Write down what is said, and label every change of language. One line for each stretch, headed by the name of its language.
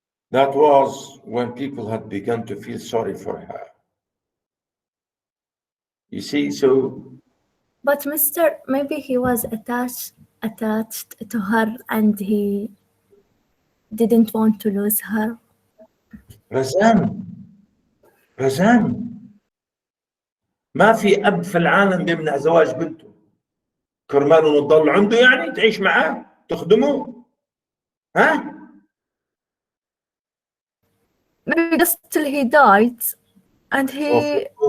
English: That was when people had begun to feel sorry for her. You see, so. But Mr. Maybe he was attached to her and he didn't want to lose her.
Arabic: رزان ما في أب في العالم بيمنع زواج بنته كرمال إنه تضل عنده يعني تعيش معاه تخدمه ها؟
English: Maybe just till he died and he